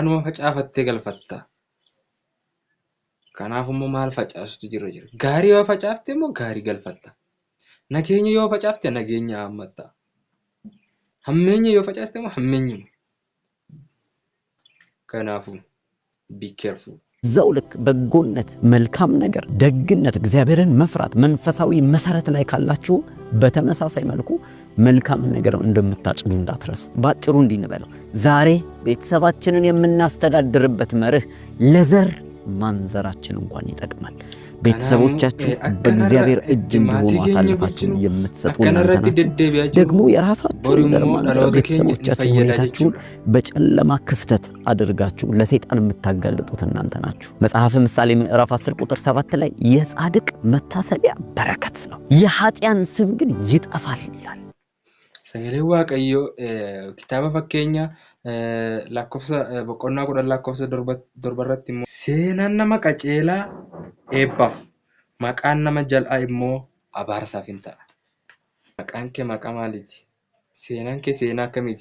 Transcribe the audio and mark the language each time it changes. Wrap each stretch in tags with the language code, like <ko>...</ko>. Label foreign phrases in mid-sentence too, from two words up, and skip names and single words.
<om>Waanuma facaafattee galfatta. Kanaafuu immoo maal facaasutu jira. Gaarii yoo facaafte immoo gaarii galfatta. Nageenya yoo facaafte nageenya hammatta. Hammeenya yoo facaaste immoo hammeenyuma.</om> <en>Kanaafuu be careful.</en> <am>እዛው ልክ በጎነት፣ መልካም ነገር፣ ደግነት፣ እግዚአብሔርን መፍራት መንፈሳዊ መሰረት ላይ ካላችሁ በተመሳሳይ መልኩ መልካም ነገር እንደምታጭዱ እንዳትረሱ። ባጭሩ እንዲንበለው ዛሬ ቤተሰባችንን የምናስተዳድርበት መርህ ለዘር ማንዘራችን እንኳን ይጠቅማል። ቤተሰቦቻችሁ በእግዚአብሔር እጅ እንዲሆኑ አሳልፋችሁ የምትሰጡ እናንተ ናችሁ። ደግሞ የራሳችሁን ዘር ማንዘር ቤተሰቦቻችሁ ሁኔታችሁን በጨለማ ክፍተት አድርጋችሁ ለሰይጣን የምታጋልጡት እናንተ ናችሁ። መጽሐፈ ምሳሌ ምዕራፍ 10 ቁጥር 7 ላይ የጻድቅ መታሰቢያ በረከት ነው፣ የኃጢያን ስም ግን ይጠፋል ይላል።</am> <om>Sagalee Waaqayyoo kitaaba fakkeenya lakkoofsa boqonnaa 10 lakkoofsa torbarratti immoo seenaan nama qajeelaa eebbaaf maqaan nama jal'aa immoo abaarsaaf hin ta'a. Maqaan kee maqaa maaliiti? Seenaan kee seenaa akkamiiti?</om>